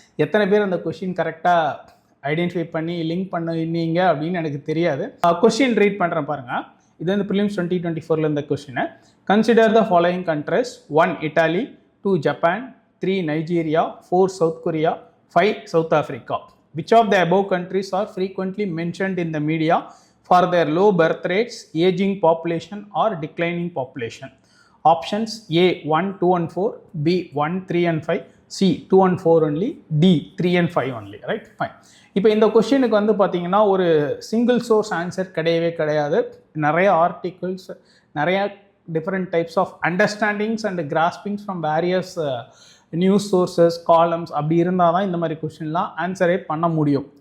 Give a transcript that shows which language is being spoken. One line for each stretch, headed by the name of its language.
Tamil: எத்தனை பேர் அந்த கொஷின் கரெக்டாக ஐடென்டிஃபை பண்ணி லிங்க் பண்ணினீங்க அப்படின்னு எனக்கு தெரியாது. கொஷின் ரீட் பண்ணுறேன் பாருங்கள். இது வந்து ப்ரிலிம்ஸ் 2024 இந்த கொஷினை.
English: Consider the following countries: 1 Italy, 2 Japan, 3 Nigeria, 4 South Korea, 5 South Africa. Which of the above countries are frequently mentioned in the media for their low birth rates, aging population or declining population? Options: A 1, 2 and 4, B 1, 3 and 5, C 2 and 4 only, D 3 and 5 only. Right, fine.
Tamil: இப்போ இந்த கொஷினுக்கு வந்து பார்த்தீங்கன்னா ஒரு single source answer கிடையவே கிடையாது. நிறைய articles, நிறைய different types of understandings and கிராஸ்பிங்ஸ் from various news sources, columns அப்படி இருந்தால் தான் இந்த மாதிரி கொஷின்லாம் ஆன்சரே பண்ண முடியும்.